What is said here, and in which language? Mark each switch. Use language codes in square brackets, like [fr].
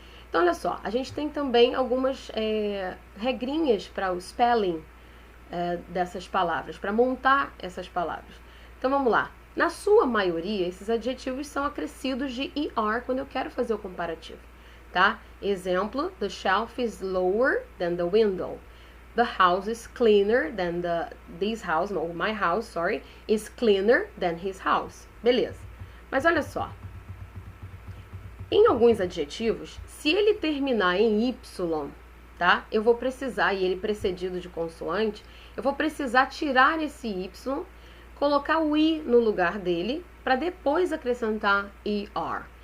[pt] Então, olha só, a gente tem também algumas regrinhas para o spelling dessas palavras, para montar essas palavras. Então, vamos lá. Na sua maioria, esses adjetivos são acrescidos de ER quando eu quero fazer o comparativo, tá? Exemplo, [en] the shelf is lower than the window. The house is cleaner than this house, no, my house, sorry, is cleaner than his house. [pt] Beleza. Mas olha só. Em alguns adjetivos, se ele terminar em Y, tá? Eu vou precisar, e ele precedido de consoante, eu vou precisar tirar esse Y, colocar o I no lugar dele, para depois acrescentar ER.